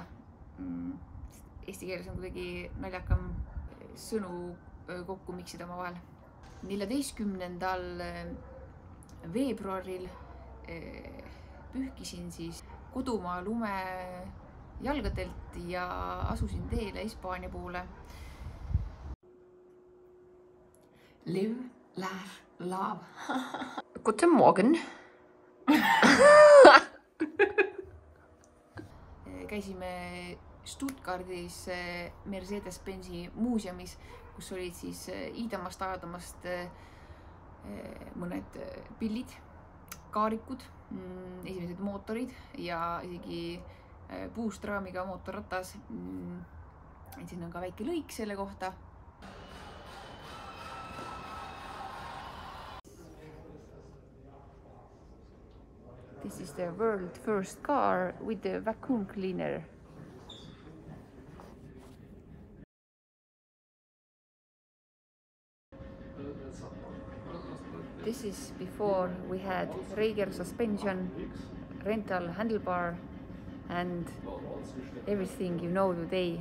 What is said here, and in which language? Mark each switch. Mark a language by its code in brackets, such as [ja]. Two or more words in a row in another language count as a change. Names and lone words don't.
[et] Eesti keeles on kuidagi naljakam sõnu kokku miksida oma vahel. 14. veebruaril pühkisin siis kodumaa lume jalgadelt ja asusin teele Hispaania poole. [en] Live, laugh, love. [de] Guten Morgen. [et] Käisime Stuttgardis Mercedes-Benzi muuseumis, kus olid siis iidamast, ajadamast mõned pillid, kaarikud, esimesed mootorid ja isegi puust raamiga mootorratas. Siin on ka väike lõik selle kohta. [en] This is the world first car with the vacuum cleaner. This is before we had Reiger suspension, rental handlebar, and everything you know today.